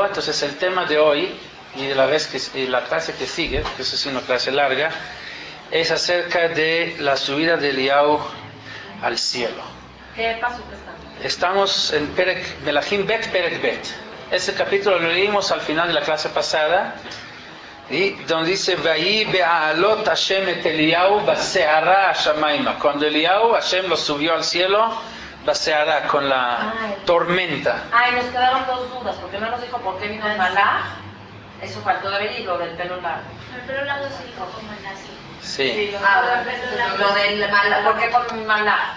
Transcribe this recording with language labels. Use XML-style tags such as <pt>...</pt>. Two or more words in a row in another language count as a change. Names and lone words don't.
<es>Entonces el tema de hoy y de la clase que sigue, que es una clase larga, es acerca de la subida de Eliyahu al cielo. ¿Qué paso que estamos en Melachim Bet,</es> <he>פרק ב.</he> <es>Ese capítulo lo leímos al final de la clase pasada, y donde dice</es> <he>ויהי בהעלות השם את אליהו בסערה השמימה.</he> <es>Cuando Eliyahu, Hashem lo subió al cielo, baseara, con la tormenta. Y nos quedaron dos dudas, porque no nos dijo por qué vino el Malach. Eso faltó de ver, y lo del pelo largo. El pelo largo se dijo como el nazi. Sí. Lo del Malach, ¿por qué con un Malach?</es>